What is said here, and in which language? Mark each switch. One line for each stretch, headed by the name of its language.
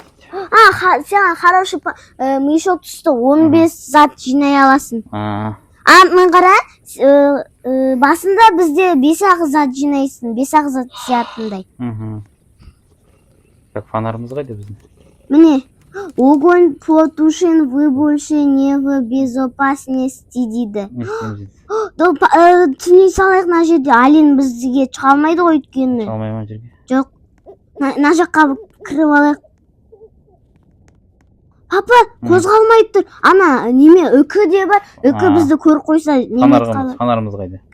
Kazakh: Саған
Russian: хороший мешок
Kazakh: түсті. 15 зат жинай аласың. Мен қара, басында бізде 5-ақ зат жинайсың. 5-ақ зат сиятындай. Так, фонарымыз қайда біздің? Міне.
Russian: Огонь потушен, вы больше не в безопасности дейді.
Kazakh: Не істейміз дейді? Түней салайық на жерде. Алин бізге шыға алмайды ғой өйткені. Шыға алмай ма жерге? Жоқ. На жаққа кіріп алайық. Папа, қозғалмай тұр. Ана, неме, үкі де бар. Үкі бізді көр қойса неме қалады. Фонарымыз қайда?